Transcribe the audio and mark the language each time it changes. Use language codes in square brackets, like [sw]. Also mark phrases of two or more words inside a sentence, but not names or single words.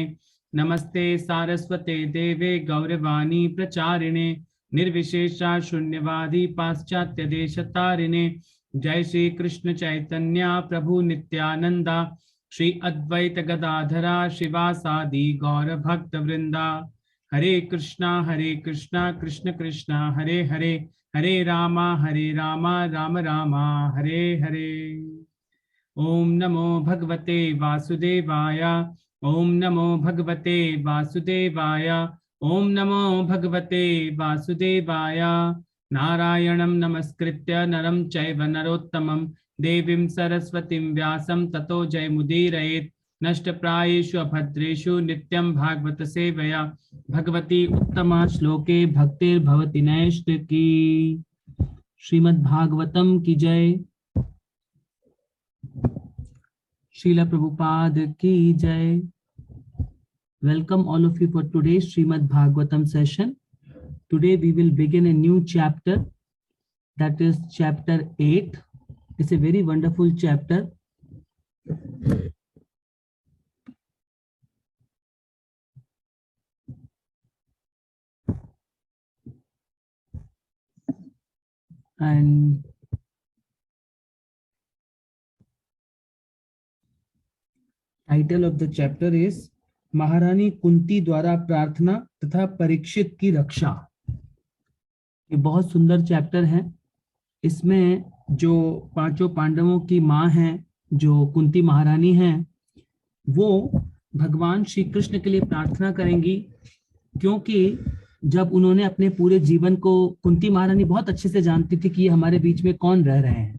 [sa] नमस्ते सारस्वते देवे गौरवाणी प्रचारिणे निर्विशेषा शून्यवादी पाश्चात्य देशतारिणे। जय श्री कृष्ण चैतन्य प्रभु नित्यानंदा श्री अद्वैत गदाधरा शिवासादि गौर भक्त वृंदा। हरे कृष्णा कृष्ण कृष्णा हरे हरे हरे रामा राम रामा हरे हरे। ओम नमो भगवते वासुदेवाय। ओम नमो भगवते वासुदेवाय। ओम नमो भगवते वासुदेवाय। नारायणं नमस्कृत्य नरं चैव नरोत्तमं देवीं सरस्वतीं व्यासं ततो जयमुदीरयेत्। नष्टप्रायेषु अभद्रेषु नित्यं भागवत सेवया भगवती उत्तमा श्लोके भक्तिर्भवति नैष्टिकी। [hi] श्रीमद् भागवतम की जय। श्रील प्रभुपाद की जय. [en] Welcome all of you for today's Srimad Bhagavatam session. Today we will begin a new chapter, that is chapter 8. It's a very wonderful chapter. And title of the chapter is [hi] महारानी कुंती द्वारा प्रार्थना तथा परीक्षित की रक्षा। ये बहुत सुंदर चैप्टर है। इसमें जो पांचों पांडवों की मां हैं, जो कुंती महारानी हैं, वो भगवान श्री कृष्ण के लिए प्रार्थना करेंगी, क्योंकि जब उन्होंने अपने पूरे जीवन को, कुंती महारानी बहुत अच्छे से जानती थी कि ये हमारे बीच में कौन रह रहे हैं।